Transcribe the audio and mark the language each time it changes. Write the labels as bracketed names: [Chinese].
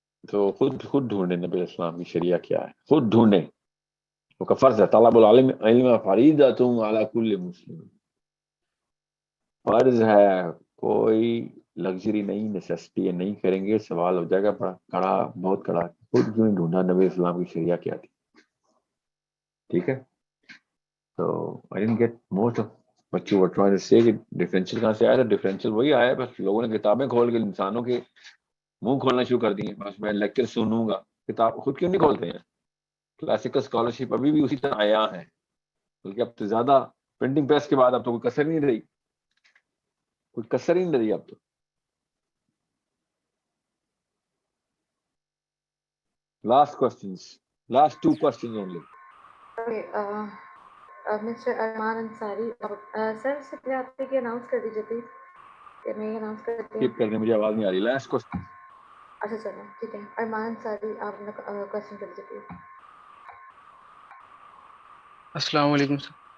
[Urdu] تو خود ڈھونڈیں نبی اسلام کی شریعت کیا ہے, خود ڈھونڈیں. وہ کا فرض ہے [Arabic] طلب العلم علم فریضۃ علی کل مسلم, [Urdu] فرض ہے, کوئی لگژری نہیں, نیسیسٹی ہے, نہیں کریں گے سوال ہو جائے گا بڑا کڑا, بہت کڑا. خود کیوں ڈھونڈا نبی اسلام کی شریعت کیا تھی. ٹھیک ہے, تو [English] I didn't get most of what you were trying to say [Urdu] کہ ڈیفرینشیل کہاں سے آیا تھا. ڈیفرینشیل وہی آیا ہے, بس لوگوں نے کتابیں کھول کے انسانوں کے منہ کھولنا شروع کر دیے. بس میں لیکچر سنوں گا, کتاب خود کیوں نہیں کھولتے ہیں. کلاسیکل اسکالرشپ ابھی بھی اسی طرح آیا ہے, بلکہ اب تو زیادہ پرنٹنگ پریس کے بعد اب تو کوئی کسر نہیں رہی, کوئی کسر ہی نہیں رہی اب تو. [English] Last questions, last 2 questions only. Okay, Mr. [Urdu] Arman Ansari, sir سے پہلے آپ کے اناؤنس کر دیجیے پلیز, کہ میں اناؤنس کرتی ہوں. کیپ کرنے مجھے آواز نہیں آ رہی. Last question. اچھا چلو ٹھیک ہے, ارمان انصاری آپ اپنا کوشچن کر دیجیے پلیز. السلام علیکم سر.